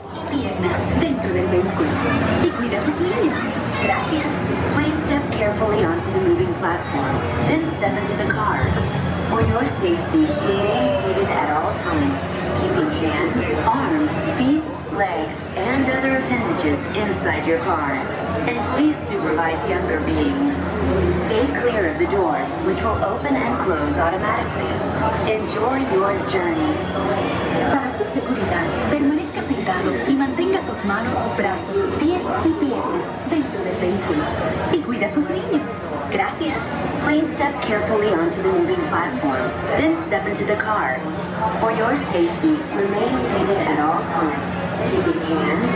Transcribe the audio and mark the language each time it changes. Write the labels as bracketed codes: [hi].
[es] piernas dentro del vehículo y cuida sus niños. Gracias. [en] Please step carefully onto the moving platform, then step into the car. For your safety, remain seated at all times, keeping hands, arms, feet, legs, and other appendages inside your car. And please supervise younger beings. Stay clear of the doors, which will open and close automatically. Enjoy your journey. [es] Para su seguridad, permanezca sentado y mantenga sus manos, brazos, pies y piernas dentro del vehículo. Y cuida a sus niños. Gracias. [en] Please step carefully onto the moving platform, then step into the car. For your safety, remain seated at all times.